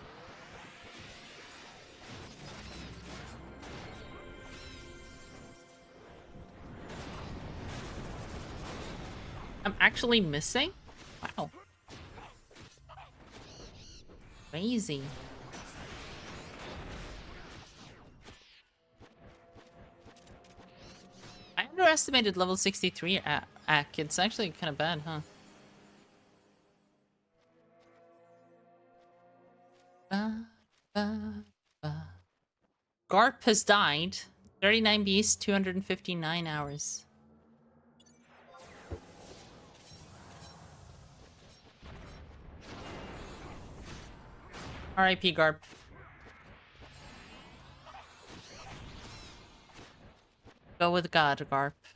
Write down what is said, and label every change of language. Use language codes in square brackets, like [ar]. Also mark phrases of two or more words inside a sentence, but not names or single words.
[en] I'm actually missing? Wow. Crazy. I underestimated level 63 Ack. It's actually kind of bad, huh? Ba, ba, ba. Garp has died. 39 beasts, 259 hours. R.I.P. Garp. Go with God, Garp.